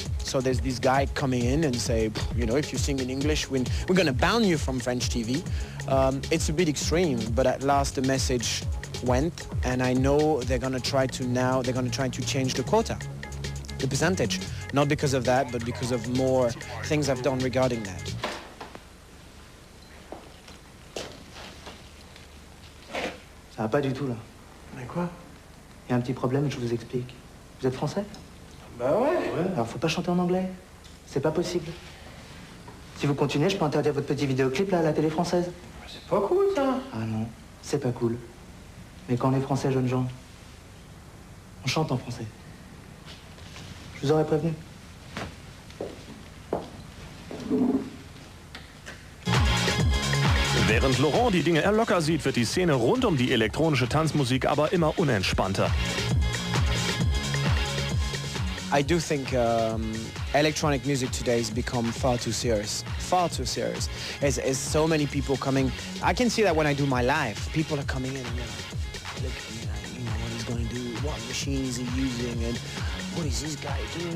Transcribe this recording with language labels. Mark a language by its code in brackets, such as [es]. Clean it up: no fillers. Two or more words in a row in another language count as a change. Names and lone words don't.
[en] So there's this guy coming in and say, you know, if you sing in English, we're going to ban you from French TV. It's a bit extreme, but at last the message went, and I know they're going to try to change the quota. The percentage, not because of that, but because of more things I've done regarding that. [fr] Ça va pas du tout là. Mais quoi? Il y a un petit problème, je vous explique. Vous êtes français? Bah ouais. Alors faut pas chanter en anglais. C'est pas possible. Si vous continuez, je peux interdire votre petit vidéoclip là à la télé française. C'est pas cool ça. Ah non, c'est pas cool. Mais quand on est français, jeunes gens, on chante en français. Je vous aurais prévenu. [de] Während Laurent die Dinge eher locker sieht, wird die Szene rund um die elektronische Tanzmusik aber immer unentspannter. [en] I do think electronic music today has become far too serious. Far too serious. There's so many people coming. I can see that when I do my live. People are coming in and they're like, look at me, like, you know, what he's going to do, what machine is he using, and what is this guy doing?